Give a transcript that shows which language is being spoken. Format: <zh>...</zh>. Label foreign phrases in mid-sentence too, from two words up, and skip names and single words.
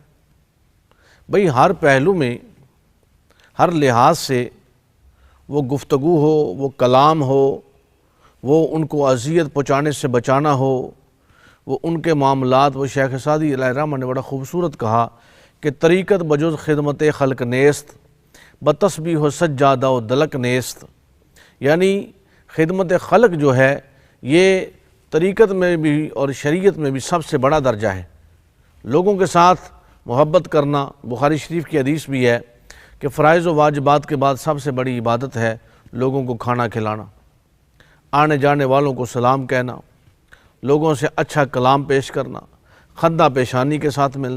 <ur>بھئی ہر پہلو میں، ہر لحاظ سے، وہ گفتگو ہو، وہ کلام ہو، وہ ان کو اذیت پہنچانے سے بچانا ہو، وہ ان کے معاملات، وہ شیخ سعدی علیہ الرحمہ نے بڑا خوبصورت کہا کہ</ur> <fa>طریقت بجز خدمت خلق نیست، بتسبیح و سجادہ و دلک نیست۔</fa> <ur>یعنی خدمت خلق جو ہے یہ طریقت میں بھی اور شریعت میں بھی سب سے بڑا درجہ ہے۔ لوگوں کے ساتھ محبت کرنا، بخاری شریف کی حدیث بھی ہے کہ فرائض و واجبات کے بعد سب سے بڑی عبادت ہے لوگوں کو کھانا کھلانا، آنے جانے والوں کو سلام کہنا، لوگوں سے اچھا کلام پیش کرنا، خندہ پیشانی کے ساتھ ملنا۔</ur>